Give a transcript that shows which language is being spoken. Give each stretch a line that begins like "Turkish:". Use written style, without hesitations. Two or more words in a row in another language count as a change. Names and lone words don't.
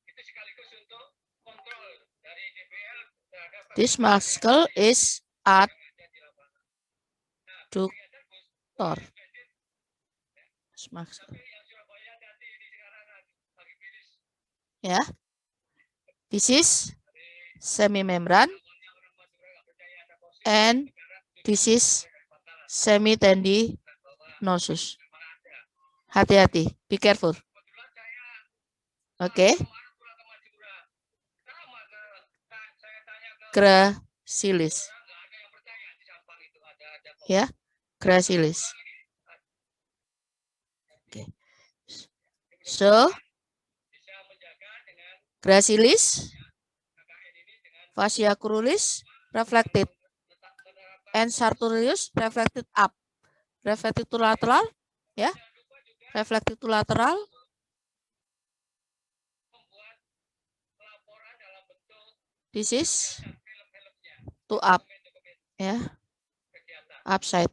English: This muscle is adductor. Ya. This is semimembran and this is semitendinosus.
Indonesian: Hati-hati,
English: be careful. Oke. Gracilis. Ya, gracilis. Okay. So, gracilis, fascia cruris reflected, and sartorius reflected up, reflected to lateral, ya, reflected to lateral. This is to up, ya, upside.